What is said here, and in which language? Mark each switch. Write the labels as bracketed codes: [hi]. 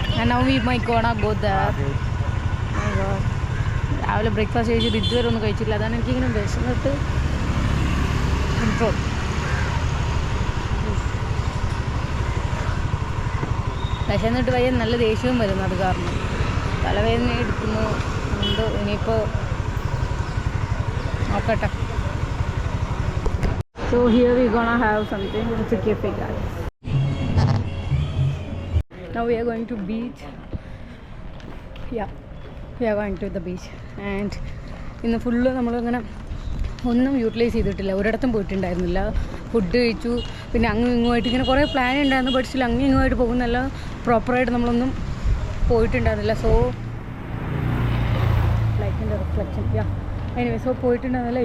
[en] now we might gonna go there. Oh my god. [ml] രാവിലെ breakfast കഴിച്ചിട്ട് ഇതുവരെ ഒന്നും കഴിച്ചില്ല. അതാണ് എനിക്കിങ്ങനെ വിശന്നിട്ട് കൺട്രോൾ. വിശന്നിട്ട് വയ്യ, നല്ല ദേഷ്യവും വരുന്നു അത് കാരണം. തലവേദന എടുക്കുന്നു ഉണ്ട്. ഇനിയിപ്പോൾ നോക്കട്ടെ. [en] So here we gonna have something. It's a cafe, guys. Now we are going to beach. Yeah, we are going to the beach. [ml] And ഇന്ന് ഫുള്ള് നമ്മളിങ്ങനെ ഒന്നും യൂട്ടിലൈസ് ചെയ്തിട്ടില്ല, ഒരിടത്തും പോയിട്ടുണ്ടായിരുന്നില്ല. ഫുഡ് കഴിച്ചു, പിന്നെ അങ്ങും ഇങ്ങുമായിട്ട് ഇങ്ങനെ കുറേ പ്ലാൻ ഉണ്ടായിരുന്നു. ബട്ട് സ്റ്റിൽ അങ്ങും ഇങ്ങുമായിട്ട് പോകുന്നല്ല, പ്രോപ്പറായിട്ട് നമ്മളൊന്നും പോയിട്ടുണ്ടായിരുന്നില്ല. സോ ലൈക്കിൻ്റെ റിഫ്ലക്ഷൻ യാ എനിവേ സോ പോയിട്ടുണ്ടായിരുന്നില്ല.